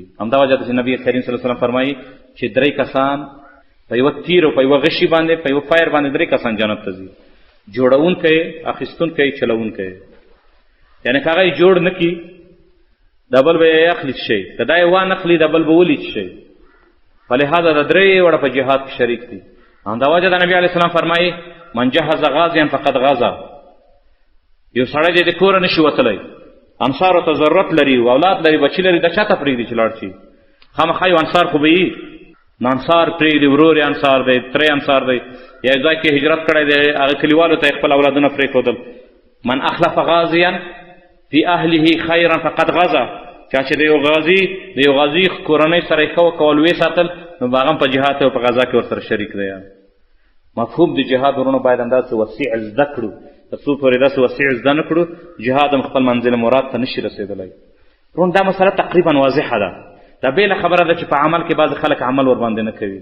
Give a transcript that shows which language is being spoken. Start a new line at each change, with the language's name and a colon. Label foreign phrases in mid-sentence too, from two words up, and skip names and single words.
Pashto: همدا وجه ده چې نبي کریم
Arabic: صلی الله علیه وسلم
Pashto: فرمایي چې 3 کسان په یوه تیر او په یوه غشي باندې، په یوه فایر باندې 3 کسان جنت ته ځي: جوړونکی، اخیستونکی، چلونکی. یعنې که هغه یې جوړ نه کړي دا بل به یې اخلي شي، که دا یې وانه اخلي دا بل به ولید شي. فلهذا دا 3 وړه په جهاد کې شریک دي. همدا وجه ده نبي
Arabic: علیه السلام
Pashto: فرمایي
Arabic: من جهز غازیا فقد غزا.
Pashto: یو سړی دی د کوره نشي وتلی، انصارو ته ضرورت لري، اولاد لري، بچي لري، دا چا ته پرېږدي چې لاړ شي؟ خامخا یو انصار خو به وي، نو انصار پرېږدي، ورور یې انصار دی، تره انصار دی، یا یو ځای کې هجرت کړی دی، هغه کلیوالو ته یې خپل اولادونه پرېښودل.
Arabic: من اخلف غازیا فی اهله خیرا فقد غزا.
Pashto: چا چې د یو غازي کورنۍ سره یې ښه وکول، ویې ساتل، نو به هغه هم په جهاد او په غزا کې ورسره شریک دی. مفهوم د جهاد ورونو باید همداسې وسیع زده کړو. تر څو پورې داسې وسیع زده نه کړو جهاد هم خپل منزل مراد ته نشي رسېدلی. ورونو دا مسله تقریبا واضحه ده. دا بېله خبره ده چې په عمل کې بعضې خلک عمل ورباندې نه کوي.